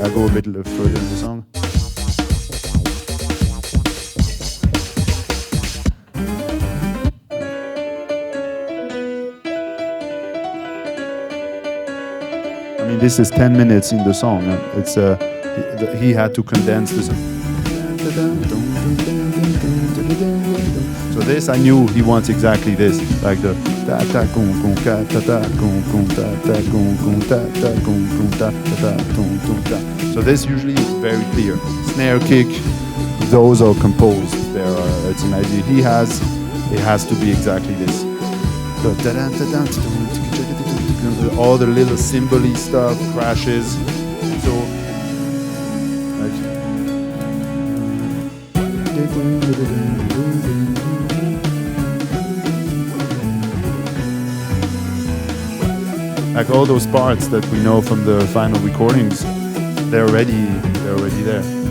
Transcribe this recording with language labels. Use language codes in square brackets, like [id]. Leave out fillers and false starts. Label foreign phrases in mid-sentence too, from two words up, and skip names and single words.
[en] I go a bit further in the song. I mean, this is 10 minutes in the song. It's he had to condense this. So this, I knew he wants exactly this, like the ta ta kum kum ka ta ta kum kum ta ta kum kum ta ta kum kum ta ta kum kum ta. So this usually is very clear. Snare, kick, those are composed. It's an idea he has. It has to be exactly this. All the little cymbal-y stuff, crashes. So, like all those parts that we know from the final recordings, they're already there.